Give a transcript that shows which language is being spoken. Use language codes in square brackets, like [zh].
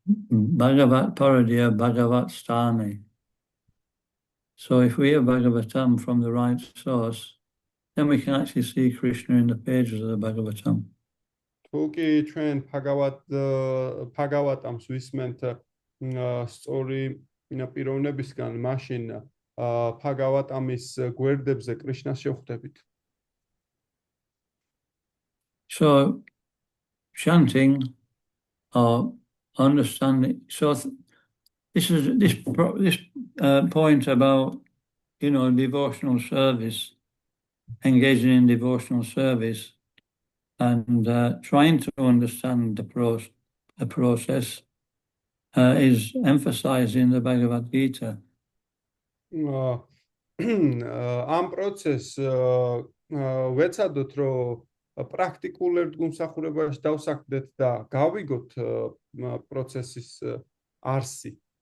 [sa] Bhagavat Paradiya, Bhagavat Stani. [en] So if we hear Bhagavatam from the right source, then we can actually see Krishna in the pages of the Bhagavatam. [ka] თუ კი ჩვენ ბhagavatamს ვისმენთ სწორი პიროვნებისგან, მაშინ ბhagavatamის გვერდებზე კრიშნას შევხვდებით. [en] So chanting or understanding. So this point about devotional service, engaging in devotional service, and trying to understand the process is emphasized in the Bhagavad Gita. [ka] ამ პროცესს ვეცადოთ, რომ პრაქტიკულ ერთგულმსახურებაში დავსაქმდეთ და გავიგოთ პროცესის არსი.